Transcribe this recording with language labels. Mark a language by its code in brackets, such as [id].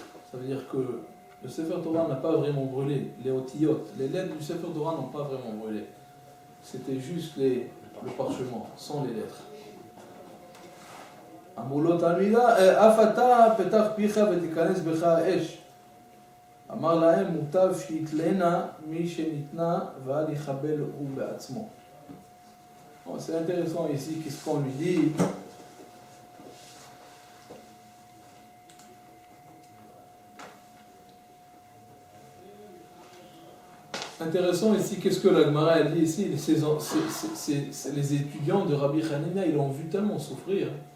[fr] Ça veut dire que le Sefer Torah n'a pas vraiment brûlé, les otiyot, les lettres du Sefer Torah n'ont pas vraiment brûlé. C'était juste le parchemin, sans les lettres. [he] אמרו לו תלמידה, אף אתה פתח פיך ותיכנס בך האש. אמר להם, מוטב שיתלנה מי שניתנה ואל יחבל הוא בעצמו. [fr] C'est intéressant ici, qu'est-ce qu'on lui dit? Intéressant ici, qu'est-ce que la Gemara a dit ici? Les étudiants de Rabbi Hanina, ils l'ont vu tellement souffrir.